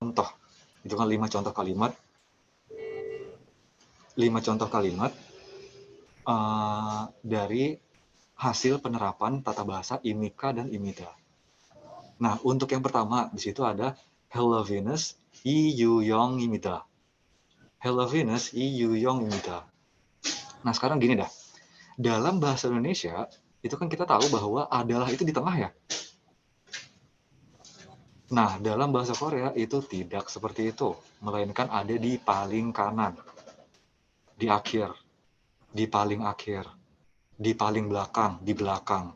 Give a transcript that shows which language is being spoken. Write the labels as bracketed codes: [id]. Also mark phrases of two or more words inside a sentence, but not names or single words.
[id] contoh. Itu kan 5 contoh kalimat. 5 contoh kalimat dari hasil penerapan tata bahasa Imika dan Imida. Nah, untuk yang pertama, di situ ada Hello Venus, [ko] 이유영 입니다. Hello Venus, 이유영 입니다. [id] Nah, sekarang gini dah. Dalam bahasa Indonesia, itu kan kita tahu bahwa adalah itu di tengah ya. Nah, dalam bahasa Korea itu tidak seperti itu, melainkan ada di paling kanan, di akhir, di paling akhir, di paling belakang, di belakang.